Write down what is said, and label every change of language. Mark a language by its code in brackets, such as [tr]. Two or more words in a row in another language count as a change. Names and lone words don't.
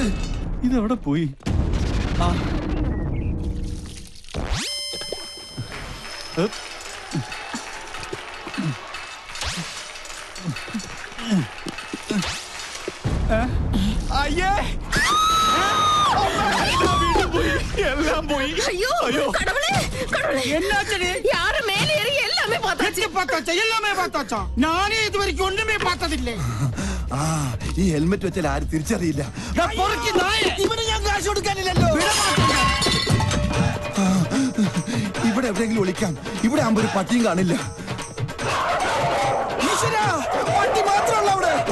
[ml] ഇതെവിടെ പോയി? ആ അയ്യേ, വീണ്ടും പോയി, എല്ലാം പോയി. [ta] ஐயோ கடவுளே கடவுளே என்னாச்சு? யாரு மேலே ஏறி எல்லாமே பார்த்தாச்சு. பார்த்தாச்சா? எல்லாமே பார்த்தாச்சா? நானே இது வரைக்கும் ஒண்ணுமே பார்த்ததில்லை. [ml] ആ, ഈ ഹെൽമെറ്റ് വെച്ചാൽ ആരും തിരിച്ചറിയില്ല. ഇവന് ഞാൻ കാശ് കൊടുക്കാനില്ലല്ലോ. ഇവിടെ എവിടെയെങ്കിലും ഒളിക്കാം. ഇവിടെ ആകുമ്പോ ഒരു പട്ടിയും കാണില്ല. ഈശ്വരാ, പട്ടി മാത്രമല്ല അവിടെ.